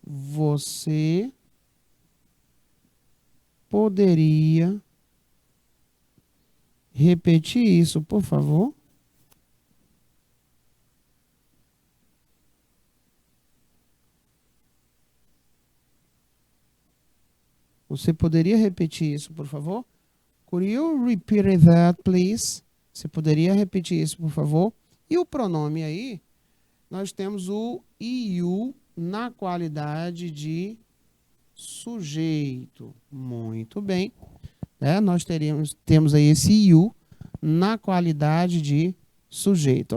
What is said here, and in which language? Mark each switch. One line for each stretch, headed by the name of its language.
Portuguese: Você poderia repetir isso, por favor? Você poderia repetir isso, por favor?
English: Could you repeat that, please?
Portuguese: Você poderia repetir isso, por favor? E o pronome aí, nós temos o you na qualidade de sujeito. Muito bem. Nós temos aí esse you na qualidade de sujeito.